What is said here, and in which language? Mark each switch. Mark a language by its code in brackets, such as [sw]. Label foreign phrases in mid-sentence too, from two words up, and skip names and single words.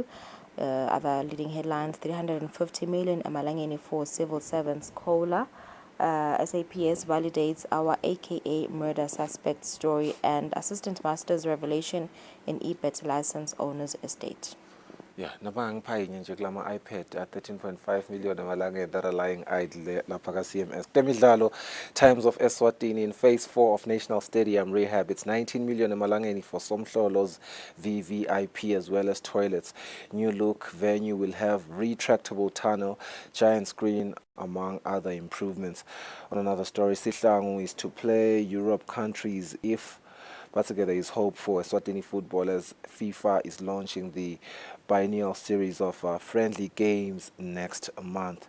[en] Other leading headlines: 350 million emalangeni for civil servants COLA. SAPS validates our AKA murder suspect story, and assistant master's revelation in eBet license owner's estate. Yeah, nabang paying [ss] nje kulama [en] iPad at 13.5 million emalangeni that are lying idle [ss] lapha ka [en] CMS. Temidlalo, Times of Eswatini in phase 4 of National Stadium rehab. It's 19 million emalangeni for Somhlolo's VVIP as well as toilets. New look venue will have retractable tunnel, giant screen, among other improvements. On another story, Sihlangu is to play Europe countries if but together is hope for Eswatini football as FIFA is launching the biennial series of friendly games next month.